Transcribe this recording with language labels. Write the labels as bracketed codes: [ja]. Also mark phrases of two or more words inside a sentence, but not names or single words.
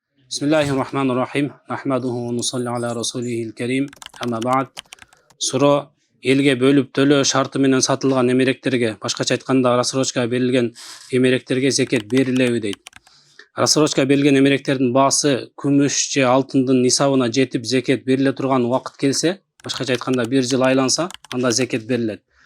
[ar] بسم الله الرحمن الرحيم. نحمده ونصلي على رسوله الكريم. أما بعد. [ky] Suro elge bölüp төлөө шарты менен сатылган эмеректерге, башкача айтканда рассрочка берилген эмеректерге зекет берилеби дейт. Рассрочка берилген эмеректердин баасы күмүш же алтындын нисабына жетип зекет бериле турган убакыт келсе, башкача айтканда 1 жыл айланса, анда зекет берилет.